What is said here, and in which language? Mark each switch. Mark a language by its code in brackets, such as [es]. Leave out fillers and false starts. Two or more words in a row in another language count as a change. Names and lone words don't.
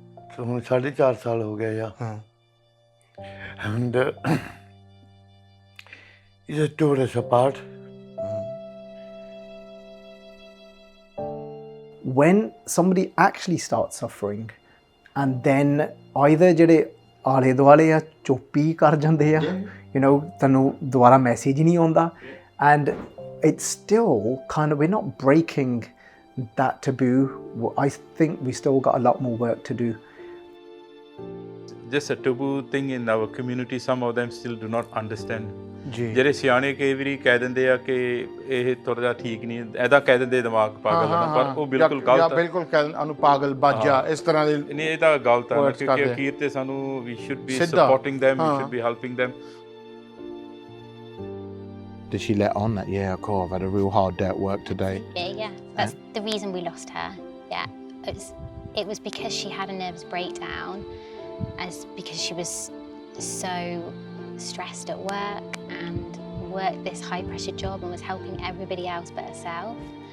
[pa] तो ਹੁਣ 4.5 ਸਾਲ ਹੋ ਗਏ ਆ [en] and he just tore us apart. When somebody actually starts suffering and then either [pa] ਜਿਹੜੇ ਆਲੇ ਦੁਆਲੇ ਆ ਚੁੱਪ ਹੀ ਕਰ ਜਾਂਦੇ ਆ ਤੈਨੂੰ ਦੁਬਾਰਾ ਮੈਸੇਜ ਹੀ ਨਹੀਂ ਆਉਂਦਾ [en] and it's still kind of, we're not breaking that taboo. I think we still got a lot more work to do. Just a taboo thing in our community, some of them still do not understand. [pa] ਜਿਹੜੇ ਸਿਆਣੇ ਕਈ ਵਾਰੀ ਕਹਿ ਦਿੰਦੇ ਆ ਕਿ ਇਹ ਥੋੜਾ ਜਿਹਾ ਠੀਕ ਨਹੀਂ ਐਦਾ ਕਹਿ ਦਿੰਦੇ ਦਿਮਾਗ ਪਾਗਲ ਹੈ ਪਰ ਉਹ ਬਿਲਕੁਲ ਗਲਤ ਹੈ ਬਿਲਕੁਲ ਉਹਨੂੰ ਪਾਗਲ ਬਾਜਾ ਇਸ ਤਰ੍ਹਾਂ ਦੇ ਨਹੀਂ ਇਹ ਤਾਂ ਗਲਤ ਹੈ ਕਿਉਂਕਿ ਅਖੀਰ ਤੇ ਸਾਨੂੰ [en] we should be supporting them, we should be helping them. Did she let on that, yeah, cool, I've had a real hard day at work today? Yeah. That's the reason we lost her. Yeah. It was because she had a nervous breakdown, because she was so stressed at work and worked this high pressure job and was helping everybody else but herself.